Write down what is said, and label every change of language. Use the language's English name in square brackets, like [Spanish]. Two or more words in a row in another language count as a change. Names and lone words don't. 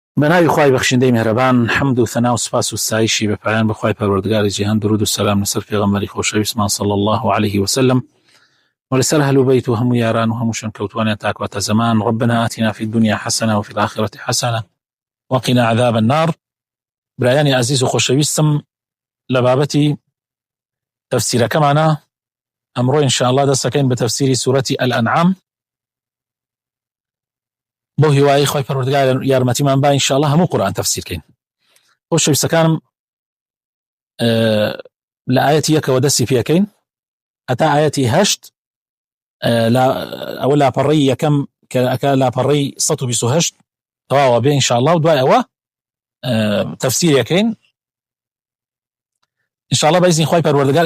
[Central Kurdish] بناوی خوای بەخشندەی میهرەبان، حەمد و ثەنا و سوپاس و ستایشی بە پایان بخوای پەروەردگاری جیهان، درود و سەلام لەسەر پێغەمبەری خۆشەویستمان [Arabic] صلی الله عليه وسلم [Central Kurdish] ولەسەر ئەهل و بەیت و هەموو یاران و هەموو شەنکەوتوانیان تاکواتە زەمان. [Arabic] ربنا آتنا في الدنيا حسنة وفي الآخرة حسنة وقنا عذاب النار. [Central Kurdish] برایانی عزیز و خۆشەویستم، لە بابەتی تەفسیرەکەمانە ئەمڕۆ ئینشاءالله دەستەکەین بە تەفسیری سوورەتی الأنعام بۆ هیوایی خۆی پەروەردگار یارمەتیمان با ئینشاءالله هەموو قورئان تەفسیرکەین. خۆشەویستەکانم، لە ئاەتی 1 دەستی پێکەین هەتا ئاەتی 8 ئەوە لاپەڕەی یەکەم کە ئەکا لاپەڕەی 128 تەواوە بێ ئینشاءالله، و دوای ئەوە تەفسیرەکەین ئینشاءالله بەئیزنی خۆی پەروەردگار.